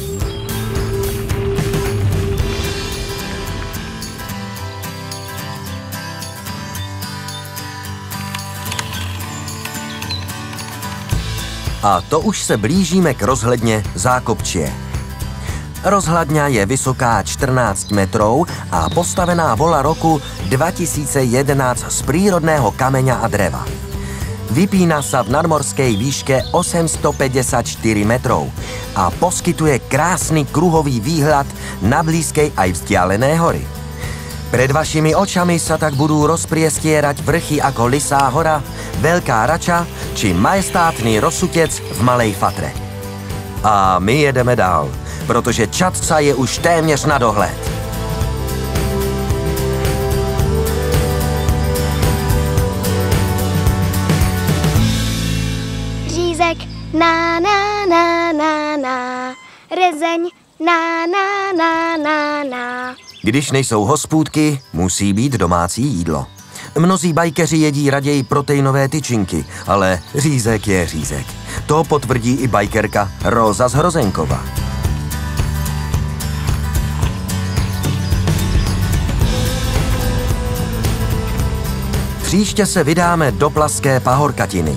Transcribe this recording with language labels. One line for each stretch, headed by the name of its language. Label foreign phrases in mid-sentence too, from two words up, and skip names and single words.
Czech: A to už se blížíme k rozhledně Zákopčie.
Slovak: Rozhladňa je vysoká 14 metrů a postavená vola roku 2011 z prírodného kameňa a dreva. Vypína sa v nadmorskej výške 854 metrov a poskytuje krásny kruhový výhľad na blízkej aj vzdialené hory. Pred vašimi očami sa tak budú rozpriestierať vrchy ako Lysá hora, Veľká Rača či majestátny Rosutec v Malej Fatre.
Czech: A my jedeme dál, protože Čadca je už téměř na dohled. Řízek, na, na, na, na, na. Rezeň, na, na, na, na, na. Když nejsou hospůdky, musí být domácí jídlo. Mnozí bajkeři jedí raději proteinové tyčinky, ale řízek je řízek. To potvrdí i bajkerka Róza z Hrozenkova. Příště se vydáme do Plaské pahorkatiny.